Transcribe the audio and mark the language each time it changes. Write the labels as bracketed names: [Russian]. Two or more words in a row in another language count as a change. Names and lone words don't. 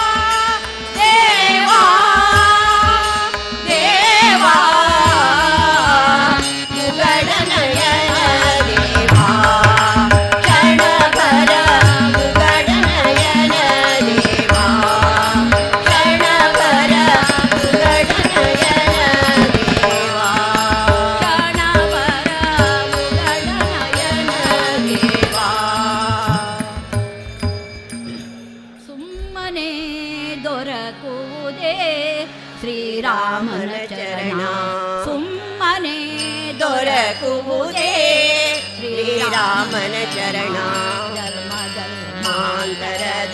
[Marathi] देवा देवा उघडनयन देवा क्षणभर उघडनयन देवा क्षणभर उघडनयन देवा क्षणभर उघडनयन देवा [Kannada] ಸುಮ್ಮನೆ ದೊರಕುವುದೇ ಶ್ರೀರಾಮನ ಚರಣ ಸುಮ್ಮನೆ ದೊರಕುವುದೇ ಶ್ರೀರಾಮನ ಚರಣ ಧರ್ಮ ಧರ್ಮಾಂತರದ